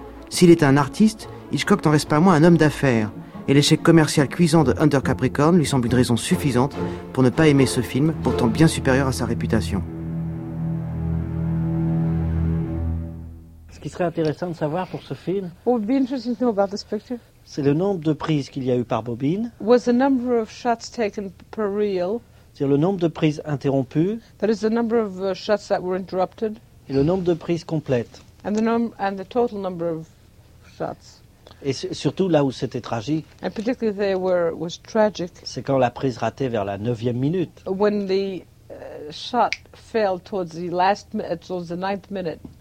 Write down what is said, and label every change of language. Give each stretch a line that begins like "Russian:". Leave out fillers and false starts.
French: S'il est un artiste, Hitchcock n'en reste pas moins un homme d'affaires, et l'échec commercial cuisant de Hunter Capricorn lui semble une raison suffisante pour ne pas aimer ce film, pourtant bien supérieur à sa réputation. Ce qui serait intéressant de savoir pour ce film, Bobine, je sais pas de spectre. C'est le nombre de prises qu'il y a eu par bobine.
English: Was the number of shots taken per reel.
French: C'est-à-dire le nombre de prises interrompues.
English: That is the number of shots that were interrupted.
French: Et le nombre de prises complètes.
English: And the total number of shots.
French: Et surtout là où c'était tragique.
English: And particularly there where it was tragic.
French: C'est quand la prise ratée vers la 9e minute.
English: When the shot failed towards the last minute, towards the 9th minute.